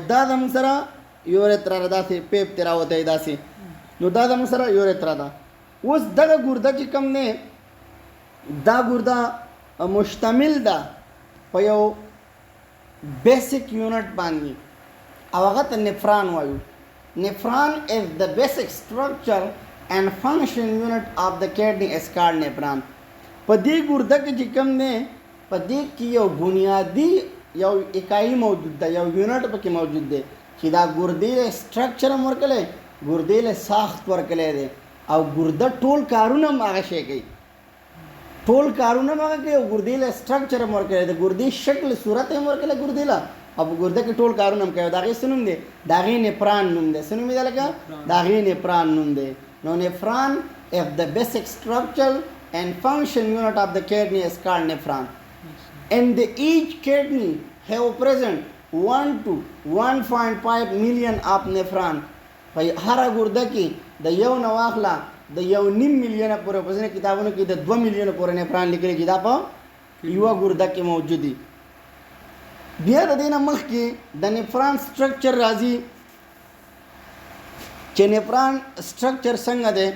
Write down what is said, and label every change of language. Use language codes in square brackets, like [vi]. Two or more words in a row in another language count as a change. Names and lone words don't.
[ps] دا زموږ سره یوریترا را داسې پیپ ته راوتی داسې. نو دا زموږ سره یوریترا ده. اوس دغه ګرده چې کوم دی دا ګرده مشتمل ده په یو [en] basic unit [ps] باندې او هغه ته نفران وایو. [en] نفران is the basic structure and function unit of the kidney is called nephron. [ps] په دې ګرده کې چې کوم دی په دې کې یو بنیادی یو اکایي موجود ده، یو یونټ پکې موجود دی چې دا ګردې له سټرکچر هم ورکړی، ګردې له ساخت ورکړی دی او ګرده ټول کارونه هم هغه شی کوي، ټول کارونه هم هغه کوي او ګردې له سټرکچر هم ورکړی دی، ګردې شکل صورت هم ورکړی ګردې له او په ګرده کې ټول کارونه هم کوي. د هغې څه نوم دی؟ د هغې نفران نوم دی. څه نوم دی لکه؟ د هغې نفران نوم دی. [en] نو نفران if the basic structure and function unit of the kidney is called nephron. And each kidney have present 1 to 1.5 million of nephron. [ps] په هر ګرده کې د یو نه واخله د 1.5 میلیونه پورې په ځینې کتابونو کې د 2 میلیونه پورې نفران لیکلي چې دا په یوه ګرده کې موجود دي. بیا د دې نه مخکې د [en] nephron structure [ps] راځي چې [en] nephron structure [ps] څنګه دی.